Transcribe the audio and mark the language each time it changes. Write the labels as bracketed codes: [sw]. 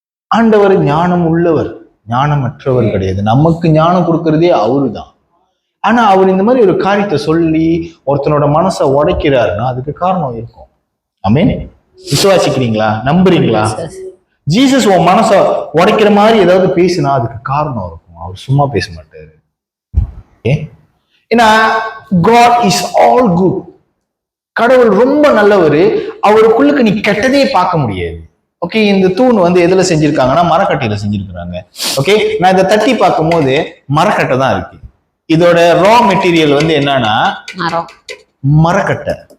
[ta] ஆண்டவர் ஞானம் உள்ளவர், ஞானமற்றவர் கிடையாது. நமக்கு ஞானம் கொடுக்கறதே அவருதான். ஆனா அவர் இந்த மாதிரி ஒரு காரியத்தை சொல்லி ஒருத்தனோட மனசை உடைக்கிறாருன்னா அதுக்கு காரணம் இருக்கும். ஆமென். விசுவாசிக்கிறீங்களா? நம்புறீங்களா? ஜீசஸ் உன் மனசை உடைக்கிற மாதிரி ஏதாவது பேசினா அதுக்கு காரணம் இருக்கும். அவர் சும்மா பேச மாட்டாரு. ஏன்னா [en] God is all good. [ta] கடவுள் ரொம்ப நல்லவர். அவருக்குள்ளுக்கு நீ கெட்டதே பார்க்க முடியாது. ஓகே, இந்த தூண் எதுல செஞ்சிருக்காங்கன்னா மரக்கட்டையில செஞ்சிருக்கிறாங்க. ஓகே, நான் இதை தட்டி பார்க்கும் போது மரக்கட்டை தான் இருக்கு. இதோட ரா மெட்டீரியல் என்னன்னா மரக்கட்டை.